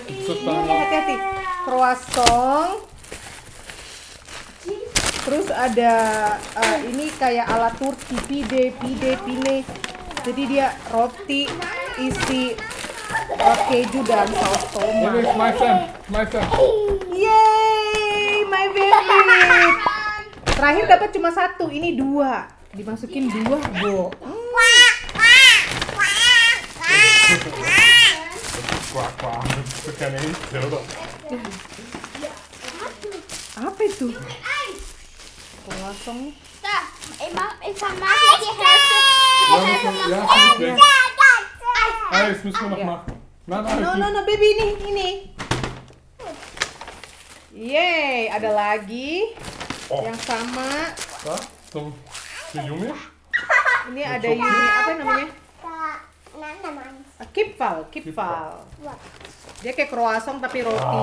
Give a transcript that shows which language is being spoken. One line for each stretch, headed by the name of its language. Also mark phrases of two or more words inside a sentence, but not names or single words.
Indonesian: Hati-hati. Croissant. Terus ada ini kayak ala Turki, pide. Jadi dia roti isi keju dan saus tomat.
English: This is my son. Yeay, my favorite.
Indonesian: Terakhir dapat cuma 1, ini 2. Dimasukin 2, Bo. Apa itu? Croissant.
German: Jetzt müssen wir noch machen.
English: No, baby,
Indonesian: ini. Yeay, ada lagi yang sama.
German: Zum Yumi.
Indonesian: Ini ada Yumi, apa namanya? Kipfal. Dia kayak croissant tapi roti.